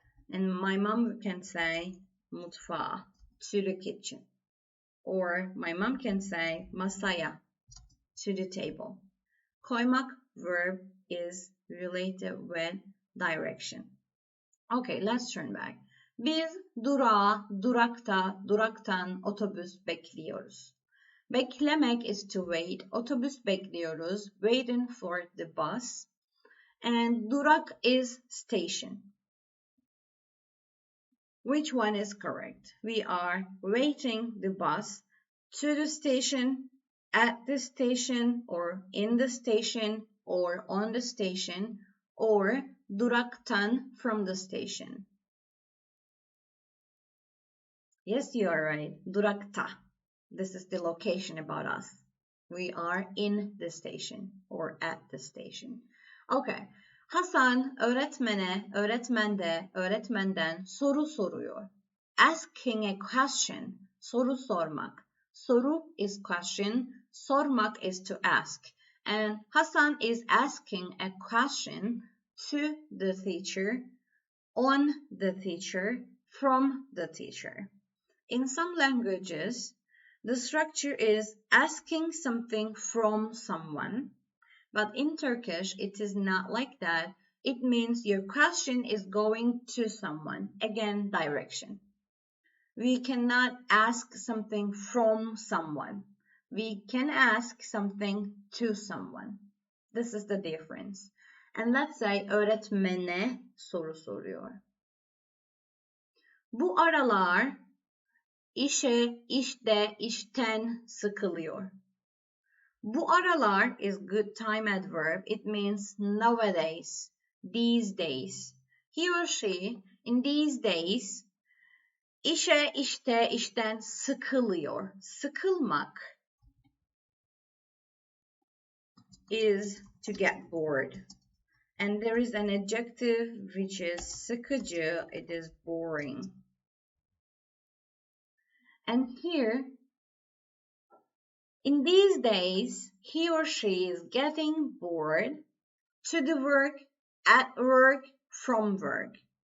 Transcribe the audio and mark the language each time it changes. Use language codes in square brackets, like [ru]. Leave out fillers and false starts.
[en] And my mom can say mutfağa, to the kitchen. Or my mom can say masaya, to the table. Koymak verb is related with direction. Okay, let's turn back. [tr] Biz durağa, durakta, duraktan otobüs bekliyoruz. [en] Beklemek is to wait. [tr] Otobüs bekliyoruz, [en] waiting for the bus. And durak is station. Which one is correct? We are waiting the bus to the station, at the station, or in the station, or on the station, or duraktan, from the station. Yes, you are right. Durakta. This is the location about us. We are in the station or at the station. Okay. [tr] Hasan öğretmene, öğretmenden soru soruyor. [en] Asking a question. [tr] Soru sormak. [en] Soru is question. Sormak is to ask. And Hasan is asking a question to the teacher, on the teacher, from the teacher. In some languages, the structure is asking something from someone, but in Turkish, it is not like that. It means your question is going to someone. Again, direction. We cannot ask something from someone. We can ask something to someone. This is the difference. And let's say [tr] öğretmene soru soruyor. Bu aralar işte, işten sıkılıyor. [en] Bu aralar is good time adverb. It means nowadays, these days. He or she, in these days, [tr] işte, işten sıkılıyor. [en] Sıkılmak is to get bored. And there is an adjective which is sıkıcı. It is boring. And here, in these days, he or she is getting bored, to the work, at work, from work.